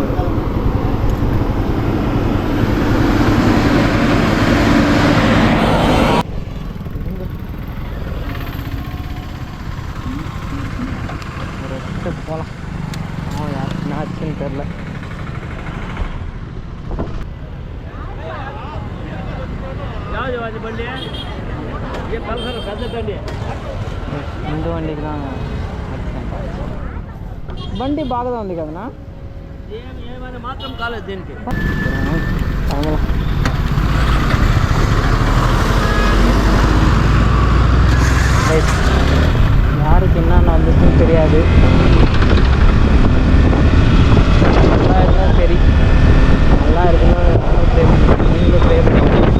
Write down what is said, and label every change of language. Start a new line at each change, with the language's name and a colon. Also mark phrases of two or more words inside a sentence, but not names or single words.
Tamil: போகலாம், யாருக்குன்னா ஆச்சுன்னு தெரில. இந்த வண்டிக்கு தான்
Telugu: బండి బాగా ఉంది కదనా, మాత్రం కాలేదు దీనికి.
Tamil: யாருக்கு என்னென்ன வந்துச்சுன்னு தெரியாது. நல்லா இருந்தால் சரி, நல்லா இருக்குன்னு நீங்களும் ப்ரே பண்ணுங்க.